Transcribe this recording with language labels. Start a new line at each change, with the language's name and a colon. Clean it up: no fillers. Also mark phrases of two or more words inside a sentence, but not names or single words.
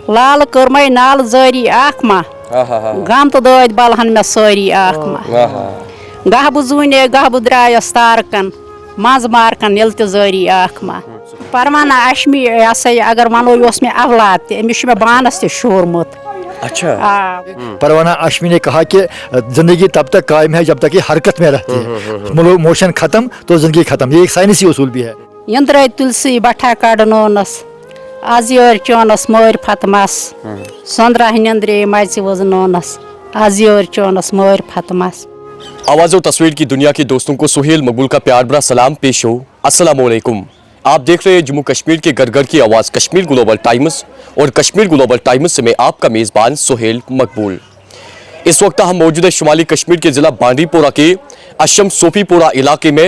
Kashmiri: لال کرمے نال زاری اخ ما گم تو دٲدۍ بلہن مےٚ سٲری اکھ ما گہبہٕ زوٗنے گہبہٕ درٛایس تارکن منٛز مارکن ییٚلہِ تہِ زٲری اکھ ما پروانہ اشمی یہ ہسا یہ اگر ونو یہ اس میں اولاد تہِ أمِس چھُ مےٚ بانس تہِ شورمُت.
Urdu: اچھا پروانہ اشمی نے کہا کہ زندگی تب تک قائم ہے جب تک یہ حرکت میں رہتی ہے. موشن ختم تو زندگی ختم. یہ ایک سائنسی اصول بھی ہے.
Kashmiri: یندرے تلسی بٹھا کڑنونس آز یور چونس مٲرۍ فتمس سۄنٛدرا نندرے مژِ وزنونس آز یور چونس مٲرۍ فتمس.
Urdu: آواز و تصویر کی دنیا کے دوستوں کو سہیل مقبول کا پیار بھرا سلام پیش ہو. السلام علیکم. آپ دیکھ رہے ہیں جموں کشمیر کے گھر گھر کی آواز کشمیر گلوبل ٹائمز اور کشمیر گلوبل ٹائمز سے میں آپ کا میزبان سہیل مقبول. اس وقت ہم موجود ہیں شمالی کشمیر کے ضلع بانڈی پورہ کے اشم صوفی پورہ علاقے میں.